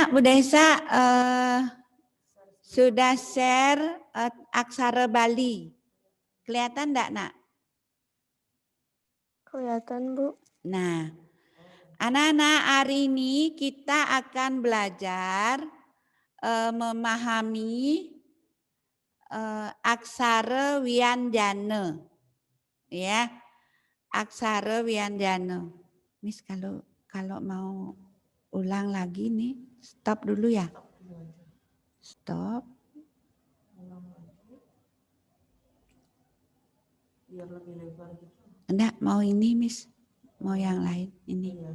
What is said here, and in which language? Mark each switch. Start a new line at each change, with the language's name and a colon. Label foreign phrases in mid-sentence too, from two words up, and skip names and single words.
Indonesian: Bu Desa sudah share aksara Bali. Kelihatan enggak, Nak? Kelihatan, Bu. Nah, anak-anak, hari ini kita akan belajar memahami aksara Wianjana. Ya. Aksara Wianjana. Miss kalau mau ulang lagi nih, stop dulu ya. Stop. Biar lebih lebar gitu. Enggak, mau ini Miss. Mau yang lain ini.